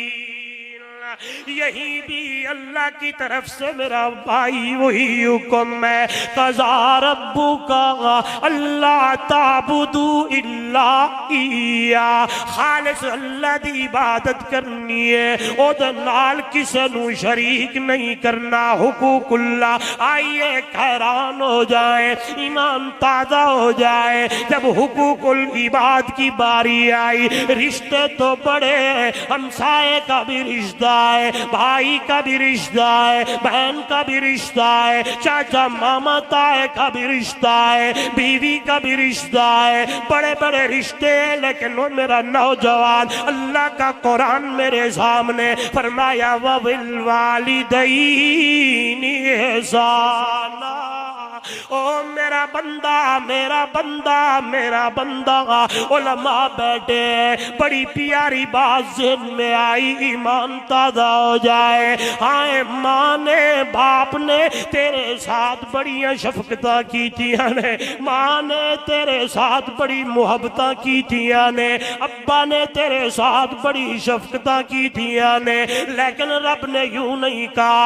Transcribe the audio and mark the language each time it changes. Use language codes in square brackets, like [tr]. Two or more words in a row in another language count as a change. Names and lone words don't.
[ur] یہی بھی اللہ کی طرف سے میرا بھائی وہی حکم ہے، [ar] قضا ربک اللہ تعبدوا الا ایہ، [pa] خالص اللہ دی عبادت کرنی ہے، او دے نال کسے نو شریک نہیں کرنا، حقوق اللہ۔ [ur] آئیے حیران ہو جائیں، ایمان تازہ ہو جائے، جب حقوق العباد کی باری آئی، رشتے تو بڑے، ہمسائے کا بھی رشتہ ہے، بھائی کا بھی رشتہ ہے، بہن کا بھی رشتہ ہے، چاچا ماما تائے کا بھی رشتہ ہے، بیوی کا بھی رشتہ ہے، بڑے بڑے رشتے ہیں، لیکن وہ میرا نوجوان اللہ کا قرآن میرے سامنے فرمایا [ar] وَبِالْوَالِدَيْنِ إِحْسَانًا۔ [ur] او میرا بندہ میرا بندہ میرا بندہ، علماء بیٹھے ہیں، بڑی پیاری بات ذہن میں آئی، ایمان تازہ ہو جائے۔ [pa] ہائے ماں نے باپ نے تیرے ساتھ بڑی شفقتاں کی تھیاں نے، ماں نے تیرے ساتھ بڑی محبتاں کی تھیاں نے، ابا نے تیرے ساتھ بڑی شفقتاں کی تھیاں نے، [ur] لیکن رب نے یوں نہیں کہا۔